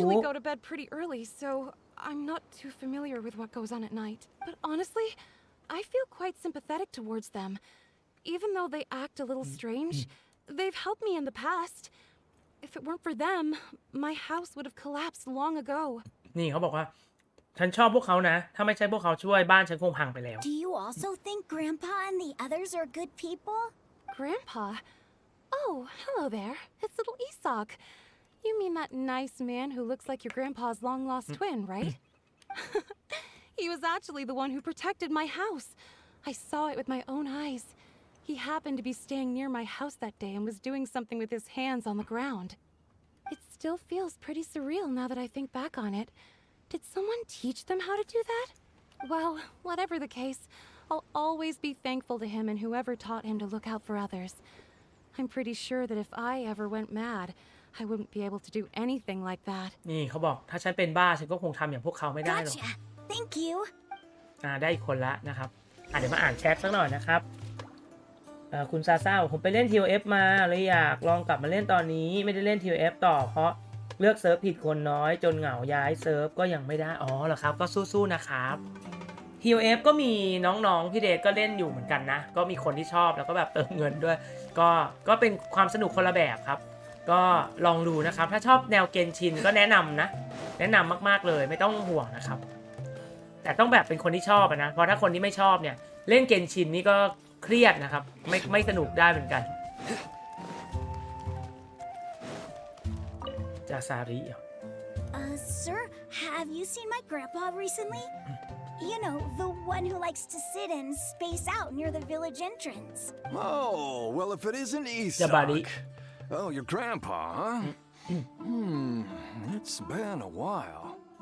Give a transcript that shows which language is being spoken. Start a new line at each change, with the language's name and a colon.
English: usually go to bed pretty early, so I'm not too familiar with what goes on at night. But honestly, I feel quite sympathetic towards them. Even though they act a little strange, they've helped me in the past. If it weren't for them, my house would have collapsed long ago.
Thai: นี่เขาบอกว่าฉันชอบพวกเขานะถ้าไม่ใช่พวกเขาช่วยบ้านฉันคงพังไปแล้ว
English: Do you also think Grandpa and the others are good people? Grandpa? Oh, hello there. It's little Isak. You mean that nice man who looks like your grandpa's long-lost twin, right? He was actually the one who protected my house. I saw it with my own eyes. He happened to be staying near my house that day and was doing something with his hands on the ground. It still feels pretty surreal now that I think back on it. Did someone teach them how to do that? Well, whatever the case, I'll always be thankful to him and whoever taught him to look out for others. I'm pretty sure that if I ever went mad, I wouldn't be able to do anything like that.
Thai: นี่เขาบอกถ้าฉันเป็นบ้าฉันก็คงทำอย่างพวกเขาไม่ได้หรอก
English: Gotcha. Thank you.
Thai: ได้อีกคนละนะครับเดี๋ยวมาอ่านแชทสักหน่อยนะครับคุณซาซ่าผมไปเล่น TOF มาเลยอยากลองกลับมาเล่นตอนนี้ไม่ได้เล่น TOF ต่อเพราะเลือกเซิร์ฟผิดคนน้อยจนเหงาย้ายเซิร์ฟก็ยังไม่ได้อ๋อเหรอครับก็สู้ๆนะครับ TOF ก็มีน้องๆพี่เดชก็เล่นอยู่เหมือนกันนะก็มีคนที่ชอบแล้วก็แบบเติมเงินด้วย ก็เป็นความสนุกคนละแบบครับก็ลองดูนะครับถ้าชอบแนวเกนชินก็แนะนำนะแนะนำมากๆเลยไม่ต้องห่วงนะครับแต่ต้องแบบเป็นคนที่ชอบนะเพราะถ้าคนที่ไม่ชอบเนี่ยเล่นเกนชินนี่ก็เครียดนะครับไม่สนุกได้เหมือนกันจาซาริ
English: Sir, have you seen my grandpa recently? You know, the one who likes to sit and space out near the village entrance. Oh, well, if it isn't buddy. Isak. Oh, your grandpa, huh? It's been a while.